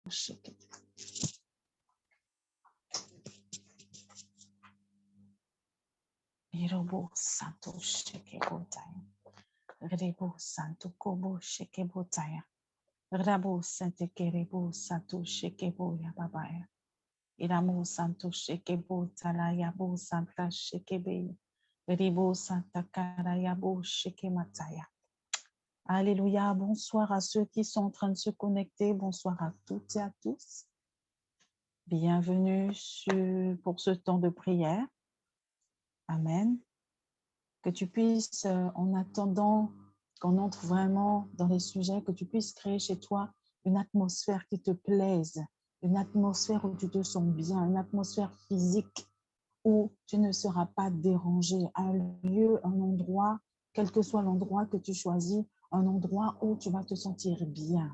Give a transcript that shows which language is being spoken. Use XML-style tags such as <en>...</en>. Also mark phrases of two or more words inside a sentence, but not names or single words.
<fr>Irobo santo sheke botaya. Rebo santo kobo sheke botaya. Rabo sante kerebo santo sheke boya babaya. Iramo santo sheke botala yabo santa sheke be. Rebo santa kara yabo sheke mataya. Alléluia. Bonsoir à ceux qui sont en train de se connecter. Bonsoir à toutes et à tous. Bienvenue pour ce temps de prière. Amen. Que tu puisses, en attendant qu'on entre vraiment dans les sujets, que tu puisses créer chez toi une atmosphère qui te plaise, une atmosphère où tu te sens bien, une atmosphère physique où tu ne seras pas dérangé, un lieu, un endroit, quel que soit l'endroit que tu choisis, un endroit où tu vas te sentir bien.</fr>